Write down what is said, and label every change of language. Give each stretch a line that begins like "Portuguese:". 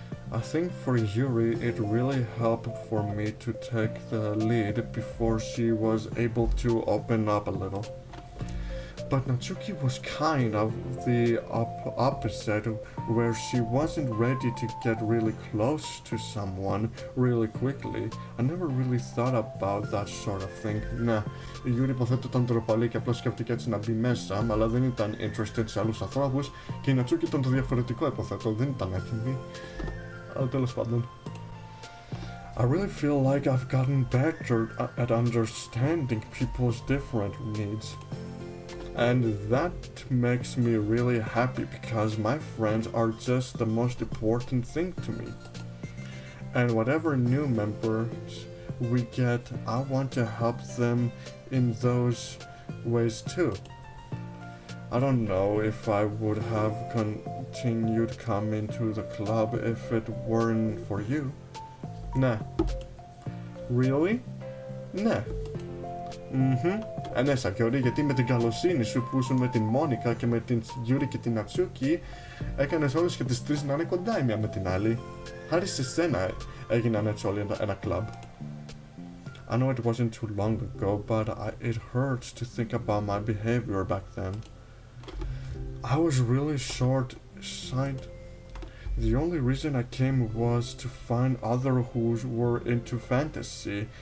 English: I think for Yuri it really helped for me to take the lead before she was able to open up a little. But Natsuki was kind of the opposite, where she wasn't ready to get really close to someone really quickly. I never really thought about that sort of thing.
Greek: Nah, η Yuri υποθέτω ήταν τροπαλή και απλώς σκέφτηκε έτσι να μπει μέσα, αλλά δεν ήταν interested σε άλλους ανθρώπους, και η Natsuki ήταν το διαφορετικό υποθέτω, δεν ήταν έτοιμη. Αλλά τέλος πάντων.
English: I really feel like I've gotten better at understanding people's different needs. And that makes me really happy because my friends are just the most important thing to me. And whatever new members we get, I want to help them in those ways too. I don't know if I would have continued coming to the club if it weren't for you. Nah. Really? Nah.
Greek: Ναι, Σακιόρη, γιατί με την καλοσύνη σου που ήσουν με την Μόνικα και με την Γιούρι και την Νατσούκι, έκανες όλες και τις τρεις να είναι κοντά η μία με την άλλη. Χάρη σε σένα έγιναν έτσι όλοι ένα κλαμπ.
English: I know it wasn't too long ago, but it hurts to think about my behavior back then. I was really short-sighted. The only reason I came was to find others who were into fantasy.